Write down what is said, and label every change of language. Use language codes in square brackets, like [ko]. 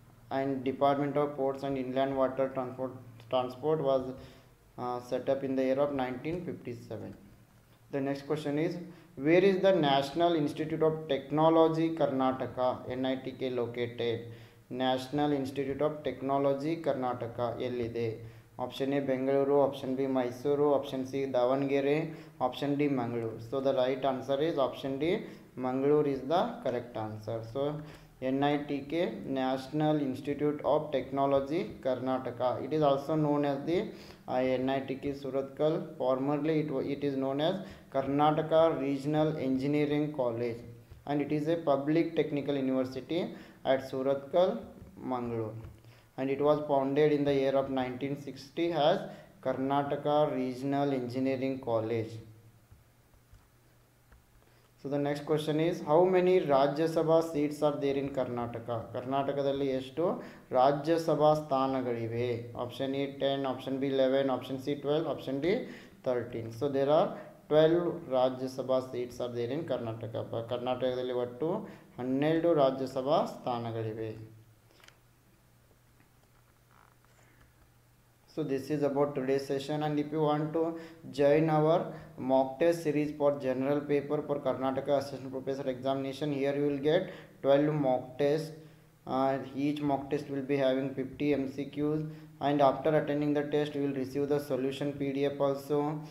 [en] And Department of Ports and Inland Water Transport was set up in the year of 1957. The next question is where is the National Institute of Technology Karnataka NITK located? [kn] National Institute of Technology Karnataka ಎಲ್ಲಿದೆ? Option A Bengaluru, option B Mysuru, option C Davanagere, option D Mangaluru. [en] So the right answer is option D. Mangalore is the correct answer. So NITK, National Institute of Technology Karnataka. It is also known as the NITK Surathkal. Formerly it is known as Karnataka Regional Engineering College, and it is a public technical university at Surathkal, Mangalore. And it was founded in the year of 1960 as Karnataka Regional Engineering College. So the next question is how many Rajya Sabha seats are there in Karnataka? [kn] ಕರ್ನಾಟಕದಲ್ಲಿ ಎಷ್ಟು ರಾಜ್ಯ ಸಭಾ ಸ್ಥಾನಗಳಿವೆ? Option A 10, option B 11, option C 12, option D 13. [en] So there are 12 Rajya Sabha seats are there in Karnataka. [kn] ಕರ್ನಾಟಕದಲ್ಲಿ ಒಟ್ಟು 12 ರಾಜ್ಯ ಸಭಾ ಸ್ಥಾನಗಳಿವೆ. [en] So this is about today's session, and if you want to join our mock test series for general paper for Karnataka Assistant Professor Examination, here you will get 12 mock tests. Each mock test will be having 50 MCQs, and after attending the test you will receive the solution PDF also.